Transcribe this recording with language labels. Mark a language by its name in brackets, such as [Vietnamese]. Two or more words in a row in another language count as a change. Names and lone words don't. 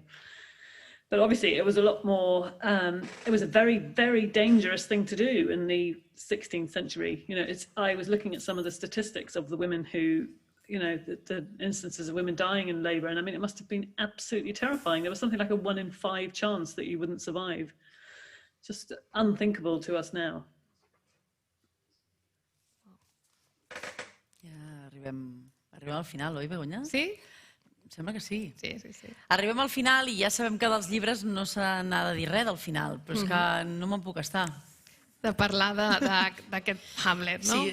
[English] But obviously it was a lot more, it was a very, very dangerous thing to do in the 16th century. I was looking at some of the statistics of the women who, the instances of women dying in labour. And I mean, it must have been absolutely terrifying. There was something like a 1 in 5 chance that you wouldn't survive. Just unthinkable to us now. [Catalan] Ja arribem al final, oi, Begoña? Sí? Em sembla que sí. Sí. Arribem al final i ja sabem que dels llibres no se n'ha de dir res del final, però és que no me'n puc estar. De parlar d'aquest Hamlet, no?